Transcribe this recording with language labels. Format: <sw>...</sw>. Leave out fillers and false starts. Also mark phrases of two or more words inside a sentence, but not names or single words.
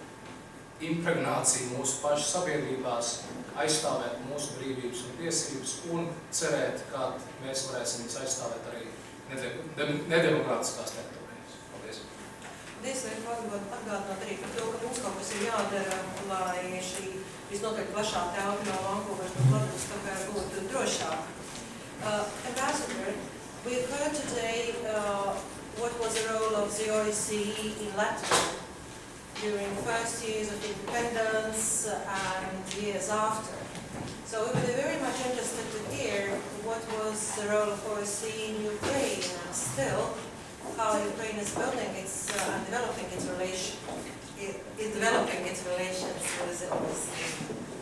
<lv>impregnāciju mūsu pašu sabiedrībās, aizstāvēt mūsu brīvības un tiesības un cerēt, ka mēs varēsim aizstāvēt arī nedemokrātiskās teritorijas. Paldies! Paldies, vai atgādināt arī par to, ka mums kaut kas ir jādara, lai šī visnotaļ plašā telpa no Vankūveras un Vladivostokā būtu drošāka.</lv> <en>Ambassador, we've heard today what was the role of the OSCE in Latvia during the first years of independence and years after. So we would be very much interested to hear what was the role of OSCE in Ukraine and still how Ukraine is building its and developing its relations with the OSCE.</en>